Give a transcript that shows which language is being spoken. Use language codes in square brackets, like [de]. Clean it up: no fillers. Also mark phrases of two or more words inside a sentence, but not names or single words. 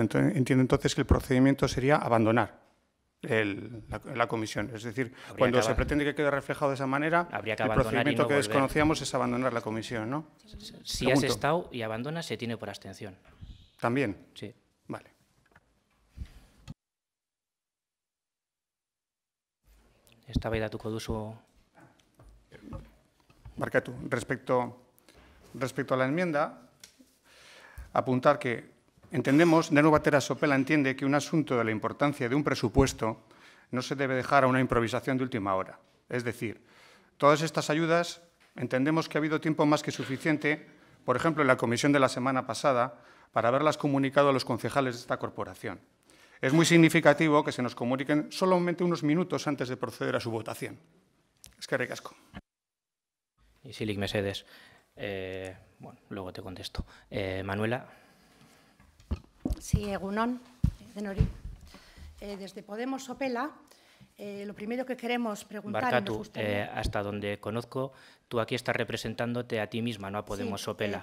[es] Entiendo entonces que el procedimiento sería abandonar la comisión. Es decir, cuando se pretende que quede reflejado de esa manera, el procedimiento que desconocíamos es abandonar la comisión, ¿no? Si has estado y abandonas, se tiene por abstención. ¿También? Sí. Vale. [eu] Eztabaidatuko duzu. Barkatu, [es] respecto a la enmienda, apuntar que entendemos, Denok Batera Sopela entiende que un asunto de la importancia de un presupuesto no se debe dejar a una improvisación de última hora. Es decir, todas estas ayudas entendemos que ha habido tiempo más que suficiente, por ejemplo, en la comisión de la semana pasada, para haberlas comunicado a los concejales de esta corporación. Es muy significativo que se nos comuniquen solamente unos minutos antes de proceder a su votación. [eu] Eskerrik asko. Isilik mesedes. Bueno, [es] luego te contesto. Manuela. Sí, [eu] egunon, Denori. [es] Desde Podemos Sopela, lo primero que queremos preguntar... Barkatu, hasta donde conozco, tú aquí estás representándote a ti misma, no a Podemos Sopela.